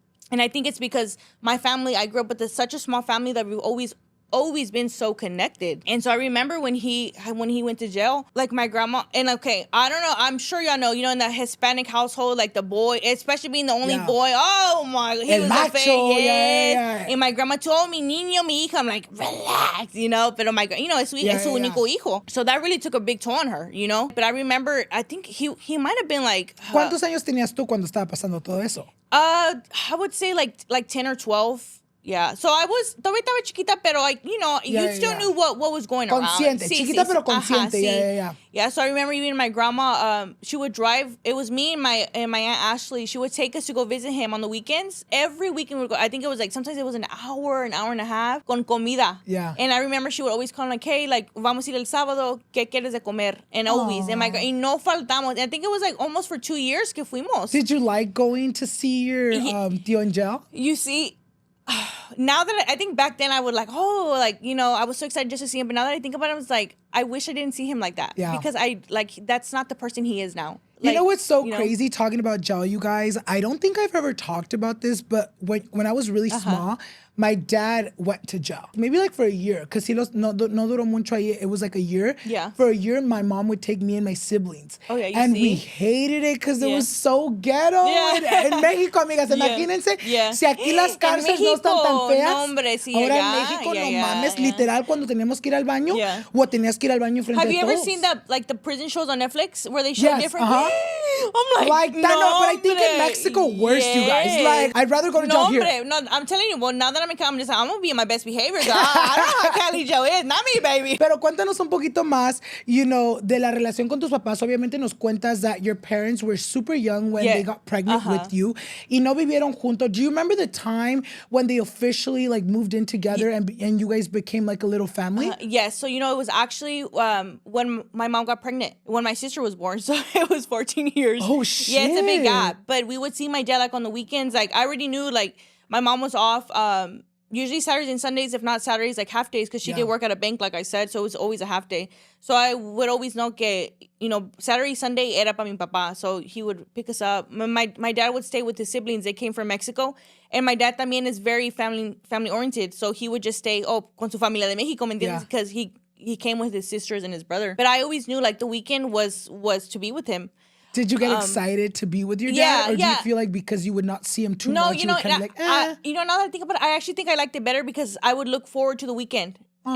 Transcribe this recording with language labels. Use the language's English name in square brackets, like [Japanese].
[English] And I think it's because my family, I grew up with such a small family that we've always been so connected. And so I remember when he went to jail, my grandma, and I don't know, I'm sure y'all know, in the Hispanic household, the boy, especially being the only boy, oh my, he was [Spanish] macho, [English] a fake, And my grandma told me, [Spanish] niño, mi hija, [English] I'm relax, pero my, [Spanish] es su único hijo. [English] So that really took a big toll on her, But I remember, I think he might have been [Spanish] ¿Cuántos años tenías tú cuando estaba pasando todo eso? [English] I would say 10 or 12. Yeah, so I was [Spanish] todavía estaba chiquita, pero [English] you still knew what was going around. [Spanish] Consciente, chiquita pero consciente. Yeah. [English] Yeah, so I remember even my grandma, she would drive. It was me and my Aunt Ashley. She would take us to go visit him on the weekends. Every weekend we would go. I think it was sometimes it was an hour and a half [Spanish] con comida. [English] Yeah. And I remember she would always call hey, [Spanish] vamos a ir el sábado. ¿Qué quieres de comer? [English] And always, and [Spanish] y no faltamos. [English] And I think it was almost for 2 years [Spanish] que fuimos. [English] Did you like going to see your tío in jail? You see. Now that I think back then I would I was so excited just to see him, but now that I think about it, I was I wish I didn't see him like that. Yeah. Because that's not the person he is now. You know what's so crazy talking about jail, you guys? I don't think I've ever talked about this, but when I was really small, my dad went to jail. Maybe for a year, because [Spanish] no duró mucho ahí. [English] It was a year. Yeah. For a year, my mom would take me and my siblings. Oh, yeah, and we hated it because it was so ghetto. Yeah. [Spanish] En México, amigas, imagínense, si aquí las cárceles no están tan feas. No, hombre, sí, ahora en México, no mames, literal, cuando teníamos que ir al baño, o tenías que ir al baño frente a todos. [English] Have you ever seen the prison shows on Netflix where they show different? I'm that, no, but I think in Mexico worse, you guys. I'd rather go to jail here. No, I'm telling you, now that I'm just I'm gonna be in my best behavior. I don't know how Cali jail is, not me, baby. [Spanish] Pero cuéntanos un poquito más, de la relación con tus papás. Obviamente nos cuentas [English] that your parents were super young when they got pregnant with you. [Spanish] Y no vivieron juntos. [English] Do you remember the time when they officially moved in together and you guys became a little family? Yes. So, it was actually when my mom got pregnant, when my sister was born. So it was 14 years. Oh, shit. Yeah, it's a big gap. But we would see my dad on the weekends. I already knew my mom was off usually Saturdays and Sundays, if not Saturdays, like half days, because she did work at a bank, like I said, so it was always a half day. So I would always know que, Saturday, Sunday [Spanish] era para mi papá. [English] So he would pick us up. My dad would stay with his siblings. They came from Mexico. And my dad también is very family oriented. So he would just stay, [Spanish] con su familia de Mexico, ¿me entiendes? [English] Because he came with his sisters and his brother. But I always knew, like, the weekend was to be with him. Did you get excited to be with your dad? Or do you feel like because you would not see him too much, you were kind of like, now that I think about it, I actually think I liked it better because I would look forward to the weekend. Aww.